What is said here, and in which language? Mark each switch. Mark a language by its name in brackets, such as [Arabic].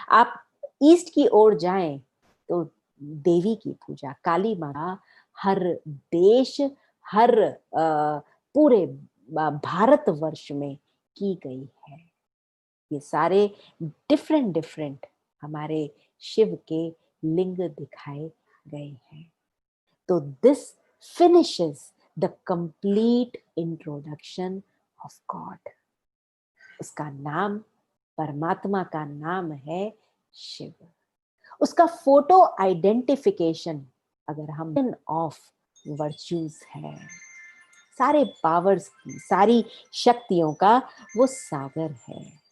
[Hindi] आप ईस्ट की ओर जाएं तो देवी की पूजा, काली माता हर देश, हर पूरे भारतवर्ष में की गई है। ये सारे डिफरेंट डिफरेंट हमारे शिव के लिंग दिखाए गए हैं। [English] तो this finishes the complete introduction of God. [Hindi] उसका नाम, परमात्मा का नाम है शिव। उसका फोटो आइडेंटिफिकेशन अगर हम ऑफ वर्च्यूज है, सारे पावर्स की, सारी शक्तियों का वो सागर है।